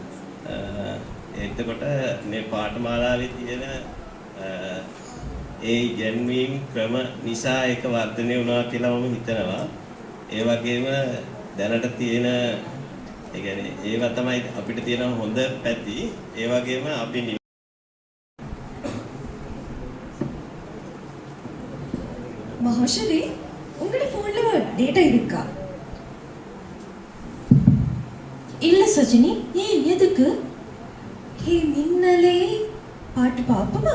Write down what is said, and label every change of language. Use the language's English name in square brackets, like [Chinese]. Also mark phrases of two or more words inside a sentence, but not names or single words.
[Sinhala] එතකොට මේ පාඨමාලාවේ තියෙන ඒ ඉගැන්වීම් ක්‍රම නිසා ඒක වර්ධනය වුණා කියලා මම හිතනවා. ඒ වගේම දැනට තියෙන ඒ කියන්නේ ඒවා තමයි අපිට තියෙන හොඳ පැති. ඒ වගේම අපි [Tamil] மகாஷலி உங்களோட ஃபோன்ல டேட்டா இருக்கா? இல்ல சஜினி. ஏன் எதுக்கு? ஹே மின்னலே பாட்டு பாப்போமா?